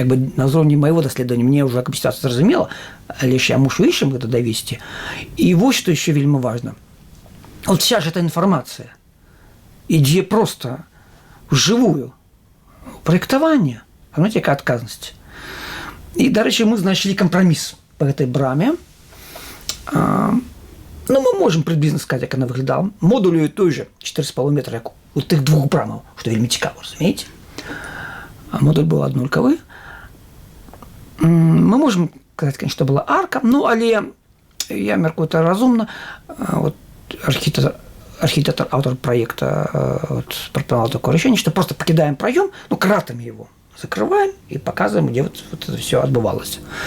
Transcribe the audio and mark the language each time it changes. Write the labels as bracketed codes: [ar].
[be] Як бы на ўзроўні майго даследавання мне ўжо сітуацыя зразумела, але ж я мушу іншым гэта давесці. І вось што яшчэ вельмі важна. [ru] Вот вся ж эта [be] інфармацыя ідзе проста вжывую праектаванне. Знаете, якая адказнасць. І, дарэчы, мы знайшлі кампраміс па гэтай браме. [ru] Мы можем приблизно сказать, як она выглядала. [be] Модулю той же 4,5 метра, як у тых двух брамаў, што вельмі цікава, разумееце? А модуль быў аднолькавы. Мы можем сказаць, [ru] конечно, [be] што была арка, але я мяркую, [ru] это разумна. Вот архитектор, автор проекта прапанаваў такое решение, что просто покидаем проем, кратами его закрываем и показываем, где вот это все отбывалось.